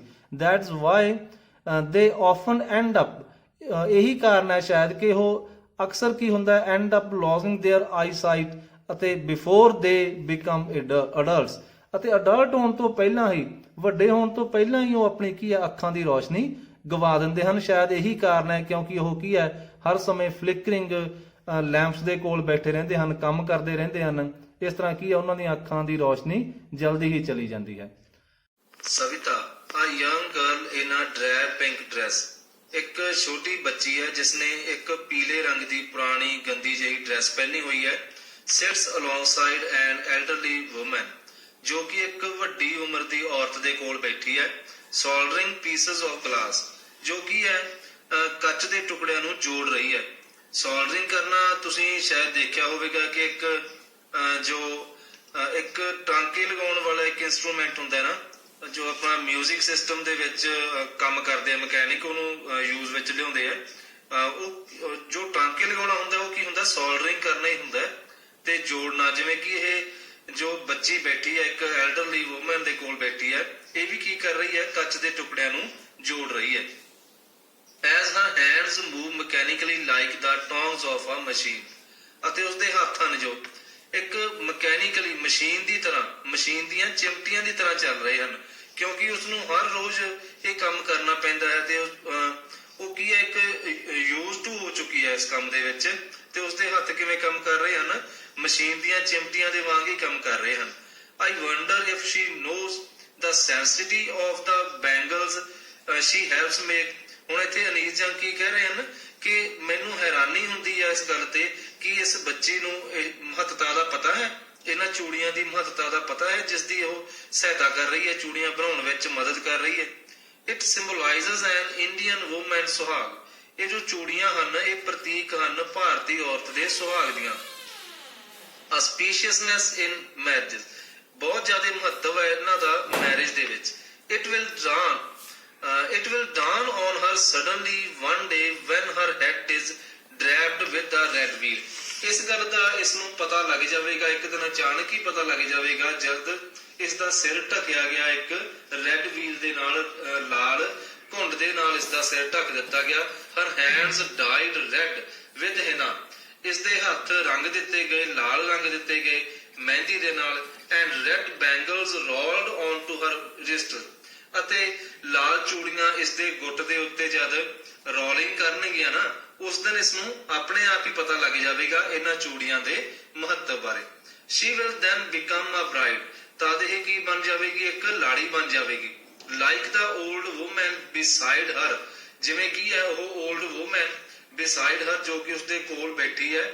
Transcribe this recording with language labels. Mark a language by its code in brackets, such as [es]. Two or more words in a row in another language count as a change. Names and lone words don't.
[en] that's why they often end up, [pa] ਇਹੀ ਕਾਰਨ ਹੈ ਸ਼ਾਇਦ ਕਿ ਉਹ ਅਕਸਰ ਕੀ ਹੁੰਦਾ, [en] end up losing their eyesight, [pa] ਅਤੇ [en] before they become adults, [pa] ਅਤੇ ਅਡਲਟ ਹੋਣ ਤੋਂ ਪਹਿਲਾਂ ਹੀ, ਵੱਡੇ ਹੋਣ ਤੋਂ ਪਹਿਲਾਂ ਹੀ ਉਹ ਆਪਣੀ ਕੀ ਹੈ ਅੱਖਾਂ ਦੀ ਰੋਸ਼ਨੀ ਗਵਾ ਦਿੰਦੇ ਹਨ। ਸ਼ਾਇਦ ਇਹੀ ਕਾਰਨ ਹੈ ਕਿਉਂਕਿ ਉਹ ਕੀ ਹੈ ਹਰ ਸਮੇਂ [en] flickering lamps [pa] ਦੇ ਕੋਲ ਬੈਠੇ ਰਹਿੰਦੇ ਹਨ, ਕੰਮ ਕਰਦੇ ਰਹਿੰਦੇ ਹਨ। ਇਸ ਤਰ੍ਹਾਂ ਕੀ ਹੈ ਉਹਨਾਂ ਦੀਆਂ ਅੱਖਾਂ ਦੀ ਰੋਸ਼ਨੀ ਜਲਦੀ ਹੀ ਚਲੀ ਜਾਂਦੀ ਹੈ। ਸਵਿਤਾ, [en] a young girl in a drab pink dress, [pa] ਇੱਕ ਛੋਟੀ ਬੱਚੀ ਹੈ ਜਿਸਨੇ ਇੱਕ ਪੀਲੇ ਰੰਗ ਦੀ ਪੁਰਾਣੀ ਗੰਦੀ ਜਿਹੀ ਡਰੈਸ ਪਹਿਨੀ ਹੋਈ ਹੈ। [en] sits alongside an elderly woman, [pa] ਜੋ ਕਿ ਇੱਕ ਵੱਡੀ ਉਮਰ ਦੀ ਔਰਤ ਦੇ ਕੋਲ ਬੈਠੀ ਹੈ। [en] soldering pieces of glass, [pa] ਜੋ ਕਿ ਹੈ ਕੱਚ ਦੇ ਟੁਕੜਿਆਂ ਨੂੰ ਜੋੜ ਰਹੀ ਹੈ। soldering ਕਰਨਾ ਤੁਸੀਂ ਸ਼ਾਇਦ ਦੇਖਿਆ ਹੋਵੇਗਾ ਕਿ ਇੱਕ ਟਾਂਕੇ ਲਗਾਉਣ ਵਾਲਾ ਇੱਕ ਇੰਸਟਰੂਮੈਂਟ ਹੁੰਦਾ ਨਾ, ਜੋ ਆਪਣਾ [en] music system [pa] ਦੇ ਵਿੱਚ ਕੰਮ ਕਰਦੇ ਆ ਮਕੈਨਿਕ, ਉਹਨੂੰ ਯੂਜ਼ ਵਿੱਚ ਲਿਆਉਂਦੇ ਆ। ਉਹ ਜੋ ਟਾਂਕੇ ਲਗਾਉਣਾ ਹੁੰਦਾ ਉਹ ਕੀ ਹੁੰਦਾ, ਸੋਲਡਰਿੰਗ ਕਰਨਾ ਹੀ ਹੁੰਦਾ ਤੇ ਜੋੜਨਾ। ਜਿਵੇਂ ਕਿ ਇਹ ਜੋ ਬੱਚੀ ਬੈਠੀ ਹੈ ਇੱਕ [en] elderly woman [pa] ਦੇ ਕੋਲ ਬੈਠੀ ਹੈ, ਇਹ ਵੀ ਕੀ ਕਰ ਰਹੀ ਹੈ, ਕੱਚ ਦੇ ਟੁਕੜਿਆਂ ਨੂੰ ਜੋੜ ਰਹੀ ਹੈ। [en] As her hands move mechanically like the tongs of a machine, [pa] ਅਤੇ ਉਸਦੇ ਹੱਥ ਹਨ ਜੋ ਇੱਕ ਮਕੈਨੀਕਲੀ ਮਸ਼ੀਨ ਦੀ ਤਰ੍ਹਾਂ, ਮਸ਼ੀਨ ਦੀਆਂ ਚਿਮਟੀਆਂ ਦੀ ਤਰ੍ਹਾਂ ਚੱਲ ਰਹੇ ਹਨ, ਕਿਉਂਕਿ ਉਸਨੂੰ ਹਰ ਰੋਜ਼ ਇਹ ਕੰਮ ਕਰਨਾ ਪੈਂਦਾ ਹੈ ਤੇ ਉਹ ਕੀ ਹੈ ਇੱਕ [en] used to [pa] ਹੋ ਚੁੱਕੀ ਹੈ ਇਸ ਕੰਮ ਦੇ ਵਿੱਚ, ਤੇ ਉਸਦੇ ਹੱਥ ਕਿਵੇਂ ਕੰਮ ਕਰ ਰਹੇ ਹਨ? ਮਸ਼ੀਨ ਦੀਆਂ ਚਿਮਟੀਆਂ ਦੇ ਵਾਂਗ ਹੀ ਕੰਮ ਕਰ ਰਹੇ ਹਨ। [en] I wonder if she knows the sensitivity of the bangles she helps make। [pa] ਹੁਣ ਇੱਥੇ ਅਨੀਸ ਜੰਗ ਕੀ ਕਹਿ ਰਹੇ ਹਨ ਕਿ ਮੈਨੂੰ ਹੈਰਾਨੀ ਹੁੰਦੀ ਹੈ ਇਸ ਗੱਲ ਤੇ ਕਿ ਇਸ ਬੱਚੀ ਨੂੰ ਇਹ ਮਹੱਤਤਾ ਦਾ ਪਤਾ ਹੈ, ਇਹਨਾਂ ਚੂੜੀਆਂ ਦੀ ਮਹੱਤਤਾ ਦਾ ਪਤਾ ਹੈ ਜਿਸ ਦੀ ਉਹ ਸਹਾਇਤਾ ਕਰ ਰਹੀ ਹੈ, ਚੂੜੀਆਂ ਬਣਾਉਣ ਵਿੱਚ ਮਦਦ ਕਰ ਰਹੀ ਹੈ। [en] It symbolizes an Indian woman ਸੁਹਾਗ। [pa] ਇਹ ਜੋ ਚੂੜੀਆਂ ਹਨ ਇਹ ਪ੍ਰਤੀਕ ਹਨ ਭਾਰਤੀ ਔਰਤ ਦੇ ਸੁਹਾਗ ਦੀਆਂ। [en] Auspiciousness in marriages, [pa] ਬਹੁਤ ਜ਼ਿਆਦਾ ਮਹੱਤਵ ਹੈ ਇਹਨਾਂ ਦਾ ਮੈਰਿਜ ਦੇ ਵਿੱਚ। [en] It will dawn on her suddenly one day when her head is draped with the red veil। [pa] ਇਸ ਗੱਲ ਦਾ ਇਸ ਨੂੰ ਪਤਾ ਲੱਗ ਜਾਵੇਗਾ, ਇੱਕ ਦਿਨ ਅਚਾਨਕ ਹੀ ਪਤਾ ਲੱਗ ਜਾਵੇਗਾ ਜਦ ਇਸ ਦਾ ਸਿਰ ਢਕਿਆ ਗਿਆ ਇੱਕ [en] red veil [pa] ਦੇ ਨਾਲ, ਲਾਲ ਘੁੰਡ ਦੇ ਨਾਲ ਇਸ ਦਾ ਸਿਰ ਢੱਕ ਦਿੱਤਾ ਗਿਆ। [en] Her hands dyed red with henna, [pa] ਇਸ ਦੇ ਹੱਥ ਰੰਗ ਦਿੱਤੇ ਗਏ, ਲਾਲ ਰੰਗ ਦਿੱਤੇ ਗਏ ਮਹਿੰਦੀ ਦੇ ਨਾਲ। [en] And red bangles rolled onto her wrist, [pa] ਅਤੇ ਲਾਲ ਚੂੜੀਆਂ ਇਸ ਦੇ ਗੁੱਟ ਦੇ ਉੱਤੇ ਜਦ ਰੋਲਿੰਗ ਕਰਨਗੀਆਂ ਨਾ, ਉਸ ਦਿਨ ਇਸ ਨੂੰ ਆਪਣੇ ਆਪ ਹੀ ਪਤਾ ਲੱਗ ਜਾਵੇਗਾ ਇਹਨਾਂ ਚੂੜੀਆਂ ਦੇ ਮਹੱਤਵ ਬਾਰੇ। [en] She will then become a bride, [pa] ਤਦ ਇਹ ਕੀ ਬਣ ਜਾਵੇਗੀ? ਇੱਕ ਲਾੜੀ ਬਣ ਜਾਵੇਗੀ। [en] Like the old woman beside her, [pa] ਜਿਵੇਂ ਕੀ ਹੈ ਉਹ [en] old woman beside her [pa] ਜੋ ਕਿ ਉਸਦੇ ਕੋਲ ਬੈਠੀ ਹੈ।